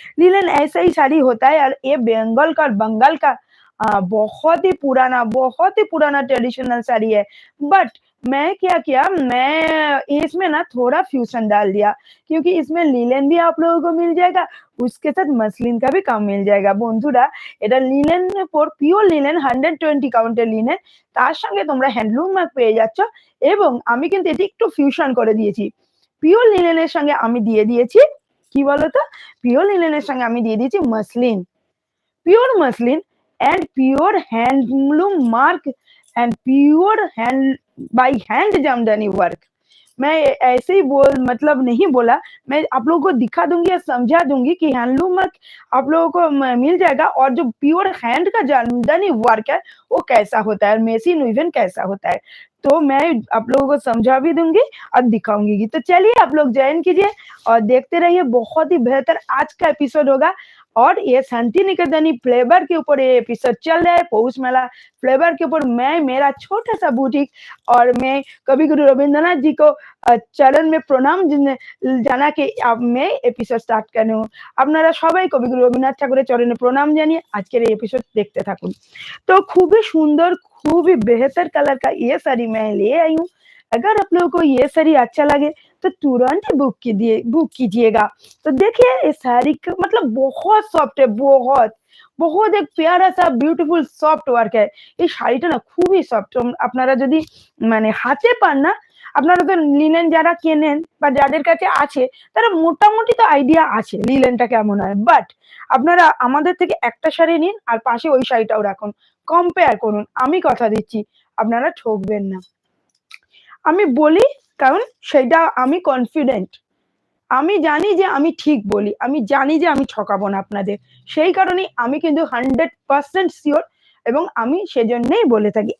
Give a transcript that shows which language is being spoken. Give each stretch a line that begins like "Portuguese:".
Hindi: Linen ऐसा ही साड़ी होता है। और ये बंगाल का बंगाल का बहुत ही पुराना ट्रेडिशनल साड़ी है। बट मैं क्या किया, मैं इसमें ना थोड़ा फ्यूजन डाल दिया, क्योंकि इसमें लिनन भी आप लोगों को मिल जाएगा, उसके साथ मसलिन का भी काम मिल जाएगा।
Bangla: বন্ধুরা এটা লিনেনের উপর পিওর লিনেন 120 কাউন্টের লিনেন, তার সঙ্গে তোমরা হ্যান্ডলুম মার্ক পেয়ে যাচ্ছ। এবং আমি কিন্তু এটি একটু ফিউশন করে দিয়েছি। পিওর লিনেনের সঙ্গে আমি দিয়ে দিয়েছি কি বলতো, পিওর লিনেনের সঙ্গে আমি দিয়ে দিয়েছি muslin,
English: pure muslin and pure handloom mark and pure hand by hand Jamdani work.
Hindi: मैं ऐसे ही मतलब नहीं बोला, मैं आप लोगों को दिखा दूंगी या समझा दूंगी कि हैंडलूम वर्क आप लोगों को मिल जाएगा, और जो प्योर हैंड का जामदानी वर्क है वो कैसा होता है, मेसिन वीवन कैसा होता है, तो मैं आप लोगों को समझा भी दूंगी और दिखाऊंगी। तो चलिए आप लोग ज्वाइन कीजिए और देखते रहिए, बहुत ही बेहतर आज का एपिसोड होगा। और ये शांति निकेतनी फ्लेवर के ऊपर ये एपिसोड चल रहा है, पौष मेला फ्लेवर के ऊपर मैं मेरा छोटा सा बुटीक, और मैं कवि गुरु रविंद्रनाथ जी को चरण में प्रणाम জানা के अब मैं एपिसोड स्टार्ट कर हूँ।
Bangla: আপনারা সবাই কবিগুরু রবীন্দ্রনাথ ঠাকুরের চরণে প্রণাম জানিয়ে আজকের এই এপিসোড দেখতে থাকুন।
Hindi: तो खूबी सुंदर खूबी बेहतर कलर का ये साड़ी मैं ले आई हूँ। अगर आप लोगों को ये साड़ी अच्छा लगे तो तुरंत बुक कीजिएगा। तो देखिए इस साड़ी का मतलब बहुत सॉफ्ट है, बहुत बहुत एक प्यारा सा ब्यूटीफुल सॉफ्ट वर्क है।
Bangla: এই শাড়িটা না খুবই সফট। আপনারা যদি মানে হাতে পান না, আপনারা তো লিনেন যারা কেনেন বা যাদের কাছে আছে তারা মোটামুটি তো আইডিয়া আছে লিনেনটা কেমন হয়। বাট আপনারা আমাদের থেকে একটা শাড়ি নিন আর পাশে ওই শাড়িটাও রাখুন, কম্পেয়ার করুন। আমি কথা দিচ্ছি আপনারা ঠকবেন না। আমি বলি কারণ সেটা আমি কনফিডেন্ট, আমি জানি যে আমি ঠিক বলি, আমি জানি যে আমি ঠকাবো না আপনাদের, সেই কারণেই আমি কিন্তু 100% শিওর, এবং আমি সেজন্যই বলে থাকি।